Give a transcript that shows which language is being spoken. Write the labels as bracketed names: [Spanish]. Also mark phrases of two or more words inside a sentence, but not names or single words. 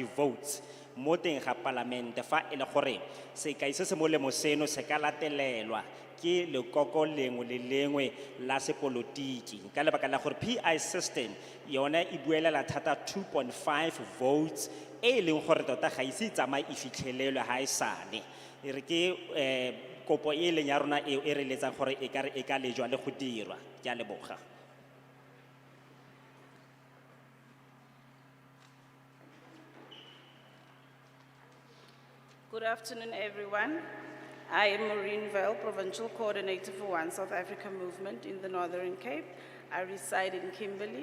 [Tswana] di-votes mo teng ga palamente fa e le gore sekai se se molemo seno se ka latelelwa ke lekoko lengwe le lengwe la sepolotiki ka lebaka la gore PI system yone e buelela thata 2.5 votes e leng gore tota ga ise tsamaye e fitlhelelwe ha e sale e re ke kopo e leng ya rona e re letsang gore e ka lejwa le go dirwa ke a leboga. [English] Good afternoon, everyone. I am Maureen Vale, Provincial Coordinator for One South Africa Movement in the Northern Cape. I reside in Kimberly.